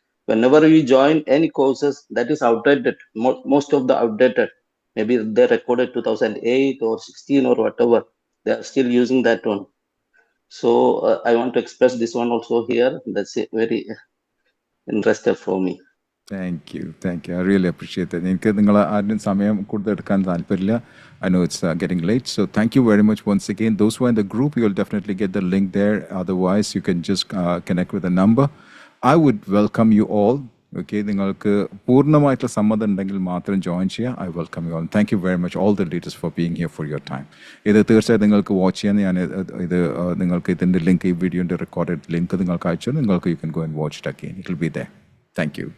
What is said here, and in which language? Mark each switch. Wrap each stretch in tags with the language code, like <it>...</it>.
<en>whenever we join any courses that is outdated, most of the outdated, maybe they recorded 2008 or 16 or whatever, they are still using that one. So I want to express this one also here. That's very interesting for me. Thank you. I really appreciate that.</en> <ml>എനിക്ക് നിങ്ങൾ ആരുടെയും സമയം കൂടുതൽ എടുക്കാൻ താല്പര്യമില്ല.</ml> <en>I know it's getting late, so thank you very much once again. Those who are in the group, you'll definitely get the link there. Otherwise, you can just connect with the number. I would welcome you all.</en> <ml>Okay, നിങ്ങൾക്ക് പൂർണ്ണമായിട്ടുള്ള സമ്മതം ഉണ്ടെങ്കിൽ മാത്രം join ചെയ്യുക.</ml> <en>I welcome you all. Thank you very much all the leaders for being here for your time.</en> <ml>ഇത് തീർച്ചയായും നിങ്ങൾക്ക് watch ചെയ്യാൻ ഞാൻ ഇത് നിങ്ങൾക്ക് ഇതിൻ്റെ ലിങ്ക്, ഈ വീഡിയോൻ്റെ റെക്കോർഡഡ് ലിങ്ക് നിങ്ങൾക്ക് അയച്ചു. നിങ്ങൾക്ക്</ml> <en>you can go and watch it again. It will be there. Thank you.</en>